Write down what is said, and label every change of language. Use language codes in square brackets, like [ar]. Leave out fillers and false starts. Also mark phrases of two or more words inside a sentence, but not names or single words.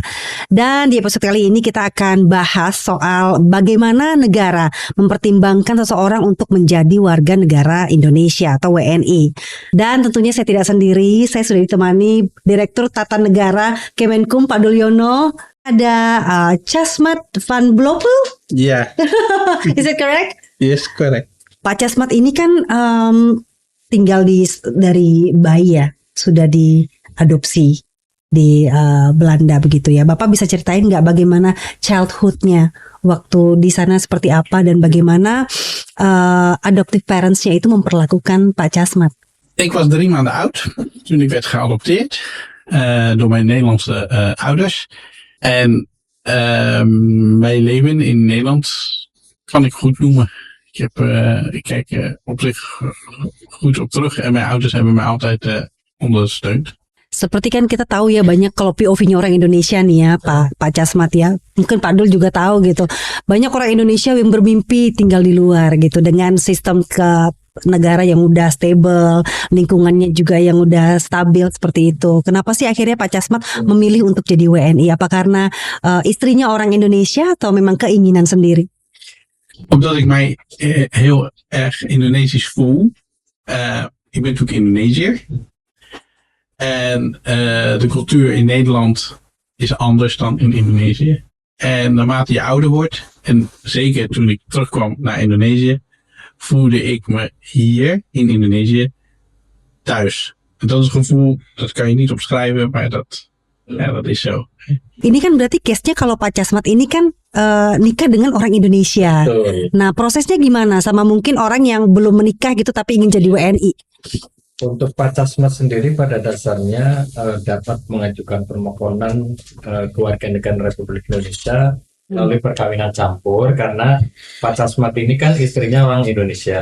[id] Dan di episode kali ini kita akan bahas soal bagaimana negara mempertimbangkan seseorang untuk menjadi warga negara Indonesia atau WNI. Dan tentunya saya tidak sendiri, saya sudah ditemani Direktur Tata Negara Kemenkum Pak Dulyono. Ada Camat van Bloppel. [en] Yeah. Is it correct? Yes, correct. [id] Pak Camat ini kan tinggal dari bayi ya, sudah diadopsi di Belanda begitu ya. Bapak bisa ceritain nggak bagaimana childhoodnya waktu di sana seperti apa dan bagaimana [en] adoptive parents- [id] nya itu memperlakukan Pak Camat? [nl] Ik was 3 maanden oud toen ik werd geadopteerd door mijn Nederlandse ouders. En mijn leven in Nederland kan ik goed noemen. Ik kijk op zich goed op terug en mijn ouders hebben mij altijd ondersteund. [id] Seperti kan kita tahu ya, banyak kalau POV-nya orang Indonesia nih ya Pak Camat ya, mungkin Pak Dul juga tahu gitu, banyak orang Indonesia yang bermimpi tinggal di luar gitu dengan sistem negara yang udah stable, lingkungannya juga yang udah stabil seperti itu. Kenapa sih akhirnya Pak Camat memilih untuk jadi WNI? Apa karena istrinya orang Indonesia atau memang keinginan sendiri? [nl] Omdat ik mij heel erg Indonesisch voel. Ik ben natuurlijk Indonesiër. En de cultuur in Nederland is anders dan in Indonesië. En naarmate je ouder wordt, en zeker toen ik terugkwam naar Indonesië, voelde ik me hier in Indonesië thuis. En dat is een gevoel, dat kan je niet omschrijven, maar dat is zo. [id] Ini kan berarti case-nya kalau Pak Camat ini kan nikah dengan orang Indonesia. Betul. Nah, prosesnya gimana? Sama mungkin orang yang belum menikah gitu tapi ingin jadi WNI. Untuk Pak Camat sendiri pada dasarnya dapat mengajukan permohonan kewarganegaraan Republik Indonesia melalui perkawinan campur, karena Pak Camat ini kan istrinya orang Indonesia.